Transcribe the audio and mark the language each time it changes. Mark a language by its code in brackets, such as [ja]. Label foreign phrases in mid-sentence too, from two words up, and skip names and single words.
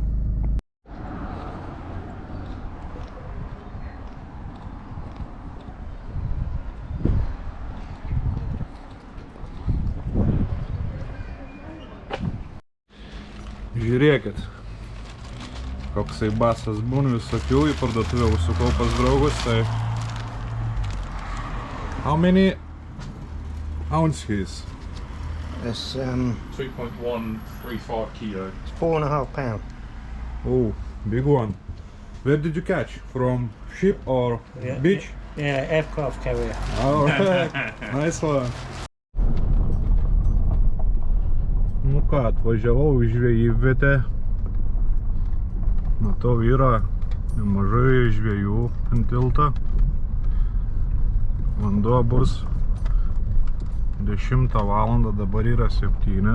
[lt] Žiūrėkit, koksai basas būna visokių, į parduotuvę užsukau pas draugus, tai [en] how many ounces? It's 2.135 kilo. it's 4.5 pounds. Oh, big one. Where did you catch? From ship or beach? Yeah, aircraft carrier. Oh, nice one. [lt] Nu ką, atvažiavau į žvejybvietę. Matau, yra nemažai žvejų ant tilto. Vanduo bus 10 valandą, dabar yra 7.